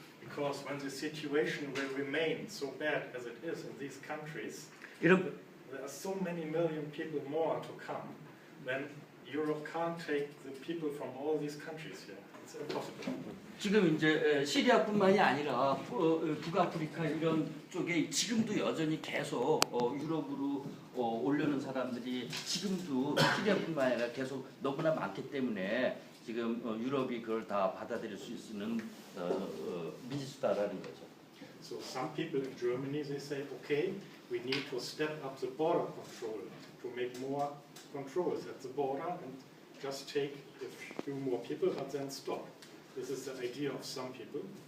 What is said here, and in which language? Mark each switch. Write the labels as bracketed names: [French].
[English] Because when the situation will remain so bad as it is in these countries, [Korean] 이런 [English] there are so many million people more to come, then Europe can't take the people from all these countries here. It's impossible. [Korean] 지금 이제 시리아뿐만이 아니라 북아프리카 이런 쪽에 지금도 여전히 계속 유럽으로 오려는 사람들이 지금도 시리아뿐만 아니라 계속 너무나 많기 때문에 지금 유럽이 그걸 다 받아들일 수 있는 미지수다라는 거죠. [English] So some people in Germany they say, okay, we need to step up the border control to make more controls at the border and just take a few more people, but then stop. This is the idea of some people.